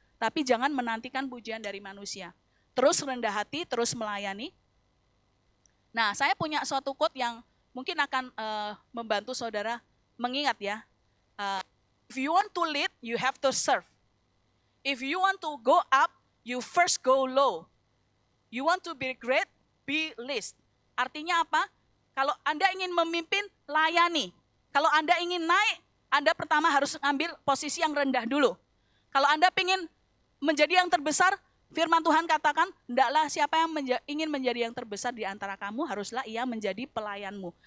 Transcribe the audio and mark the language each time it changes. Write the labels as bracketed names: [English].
[Indonesian] Tapi jangan menantikan pujian dari manusia. Terus rendah hati, terus melayani. Nah, saya punya suatu quote yang mungkin akan membantu saudara mengingat ya. [English] If you want to lead, you have to serve. If you want to go up, you first go low. You want to be great, be least. [Indonesian] Artinya apa? Kalau Anda ingin memimpin, layani. Kalau Anda ingin naik, Anda pertama harus ambil posisi yang rendah dulu. Kalau Anda ingin menjadi yang terbesar, firman Tuhan katakan, hendaklah siapa yang ingin menjadi yang terbesar di antara kamu, haruslah ia menjadi pelayanmu.